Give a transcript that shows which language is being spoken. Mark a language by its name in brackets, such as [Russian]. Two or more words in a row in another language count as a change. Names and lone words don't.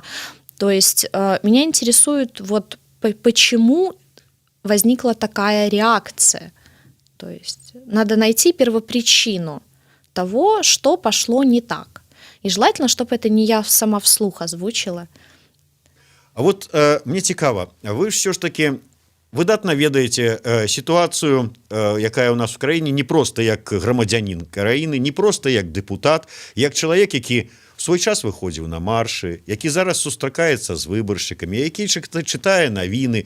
[Russian] То есть меня интересует, вот почему возникла такая реакция. То есть надо найти первопричину того, что пошло не так. И желательно, чтобы это не я сама вслух озвучила. [Belarusian] А вот мне цікава, вы все ж таки выдатна ведаеце сітуацыю, якая ў нас в краіне, не проста як грамадзянін краіны, не проста як дэпутат, як чалавек, які в свой час выходзіў на маршы, які зараз сустракаецца з выбаршчыкамі, які чытае навіны.